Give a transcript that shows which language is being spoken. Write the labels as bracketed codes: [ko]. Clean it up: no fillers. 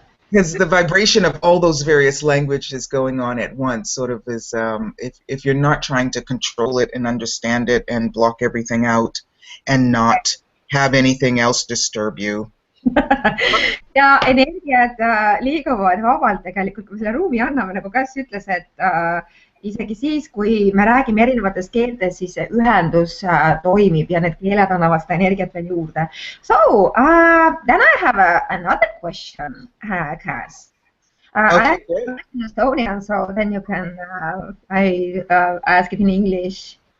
[en] Because the vibration of all those various languages going on at once sort of is, if you're not trying to control it and understand it and block everything out and not have anything else disturb you. [et] Ja energiat liiguvad vabalt tegelikult, kui selle ruumi anname, nagu Kass ütles, et isegi siis, kui me räägime erinevates keeltes, siis see ühendus toimib ja need keeled annavad seda energiat veel juurde. [en] So, then I have another question, Kass. I am in Estonian, so then you can I ask it in English.